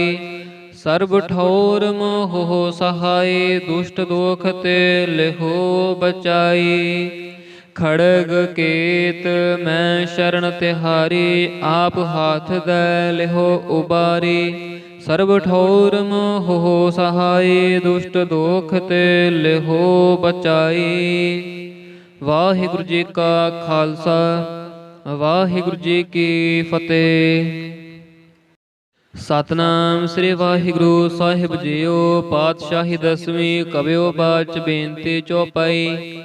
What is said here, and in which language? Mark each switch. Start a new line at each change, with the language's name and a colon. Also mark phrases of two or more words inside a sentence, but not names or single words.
Braj: सर्ब ठौर मोह सहाय, दुष्ट दोख ते लिहो बचाई। खड़ग केत मैं शरण तिहारी, आप हाथ दै लिहो उबारी। सर्ब ठौर मोह सहाय, दुष्ट दोख ते लिहो बचाई।
Punjabi: ਵਾਹਿਗੁਰੂ ਜੀ ਕਾ ਖ਼ਾਲਸਾ, ਵਾਹਿਗੁਰੂ ਜੀ ਕੀ ਫ਼ਤਿਹ। ਸਤਨਾਮ ਸ੍ਰੀ ਵਾਹਿਗੁਰੂ ਸਾਹਿਬ ਜੀਓ। ਪਾਤਸ਼ਾਹੀ ਦਸਵੀਂ ਕਬਿਓ ਬਾਚ ਬੇਨਤੀ ਚੌਪਈ।